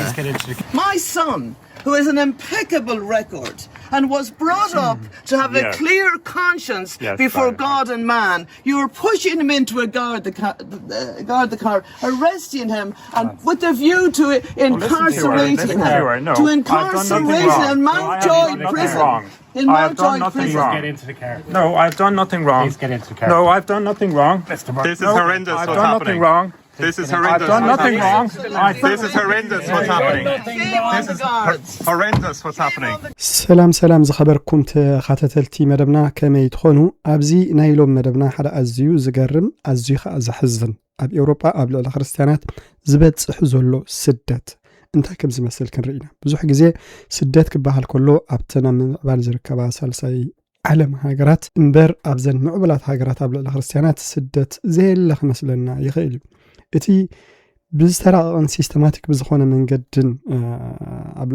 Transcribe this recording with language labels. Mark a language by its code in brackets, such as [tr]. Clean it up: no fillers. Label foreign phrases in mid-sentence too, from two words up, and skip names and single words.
[en] My son, who has an impeccable record and was brought up to have a clear conscience before God and man, you're pushing him into a guard the car, arresting him, and with the view to incarcerating him, to incarcerate him in Mountjoy prison. In Mountjoy prison. Get into the car. No, I've done nothing wrong. Please get into the car. No, I've done nothing wrong. This is horrendous I've what's done happening. nothing wrong. This is horrendous. I've done nothing wrong. This is horrendous what's happening. This is horrendous what's happening. [ti] سلام ዝኸበርኩም ተኸታተልቲ መደብና ከመይ ትኾኑ ኣብዚ ናይ ሎም መደብና ሓደ ኣዝዩ ዝገርም ኣዝዩ ከዓ ዘሕዝን ኣብ ኤውሮጳ ኣብ ልዕሊ ክርስቲያናት ዝበፅሕ ዘሎ ስደት እንታይ ከም ዝመስል ክንርኢና ብዙሕ ግዜ ስደት ክበሃል ከሎ ኣብተና ምዕባል ዝርከባ ሳልሳይ ዓለም ሃገራት እንበር ኣብዘን ምዕብላት ሃገራት ኣብ ልዕሊ ክርስቲያናት ስደት ዘየለ ክመስለና ይኽእል እዩ እቲ ብዝተራቐቐን ሲስተማቲክ ብዝኾነ መንገድን ኣብ